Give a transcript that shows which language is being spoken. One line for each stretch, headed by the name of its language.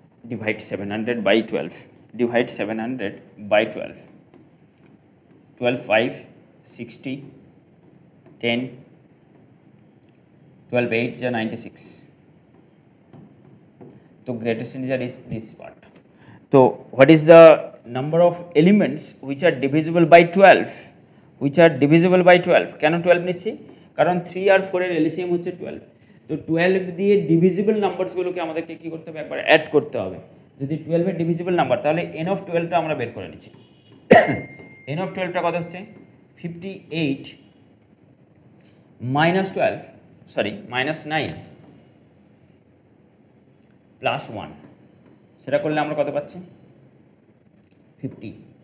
English: divide 700 by 12, divide 700 by 12, 12 5 60, 10, 12 8 is 96. So greatest integer is this part. So what is the number of elements which are divisible by 12, which are divisible by 12?
Bangla: কেন 12 নিচ্ছি, কারণ 3 আর 4 এর LCM হচ্ছে 12। তো 12 দিয়ে divisible নাম্বারসগুলোকে আমাদেরকে কী করতে হবে, একবার অ্যাড করতে হবে। যদি 12 এর ডিভিজিবল নাম্বার, তাহলে এন অফ 12টা আমরা বের করে নিচ্ছি। এন অফ 12টা কত হচ্ছে, 58 মাইনাস 12, সরি মাইনাস 9 প্লাস 1, সেটা করলে আমরা কত পাচ্ছি, 50।